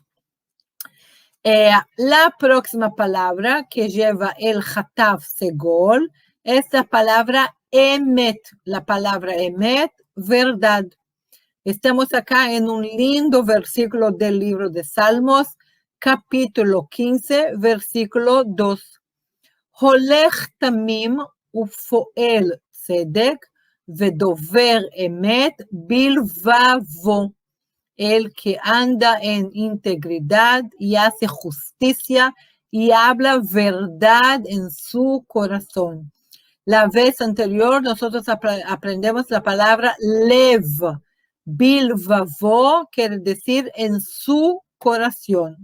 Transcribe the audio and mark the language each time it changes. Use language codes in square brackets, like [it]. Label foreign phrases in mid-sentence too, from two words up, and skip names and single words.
[es] La próxima palabra que lleva el Hataf Segol es la palabra Emet, verdad. Estamos acá en un lindo versículo del libro de Salmos, capítulo 15, versículo 2. [he] הולך תמים ופעל צדק ודבר אמת בלבבו. [es] El que anda en integridad y hace justicia y habla verdad en su corazón. La vez anterior nosotros aprendemos la palabra lev. Bilvavo quiere decir en su corazón.